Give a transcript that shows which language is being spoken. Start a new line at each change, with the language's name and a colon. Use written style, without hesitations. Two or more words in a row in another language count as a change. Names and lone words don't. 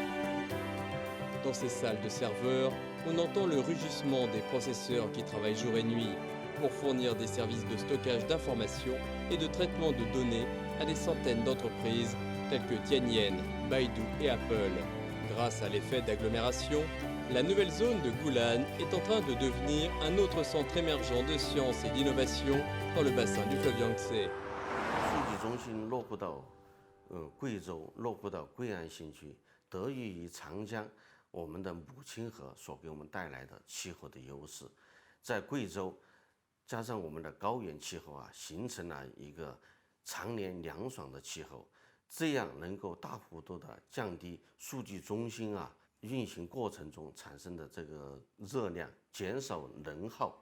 French: Dans ces salles de serveurs, on entend le rugissement des processeurs qui travaillent jour et nuit pour fournir des services de stockage d'informations et de traitement de données à des centaines d'entreprises telles que Tianyan, Baidu et Apple. Grâce à l'effet d'agglomération, la nouvelle zone de Gulan est en train de devenir un autre centre émergent de science et d'innovation dans le bassin du fleuve Yangtze.
Chinese: 数据中心落户到贵州，落户到贵安新区，得益于长江我们的母亲河所给我们带来的气候的优势，在贵州加上我们的高原气候啊，形成了一个常年凉爽的气候，这样能够大幅度的降低数据中心啊运行过程中产生的这个热量，减少能耗。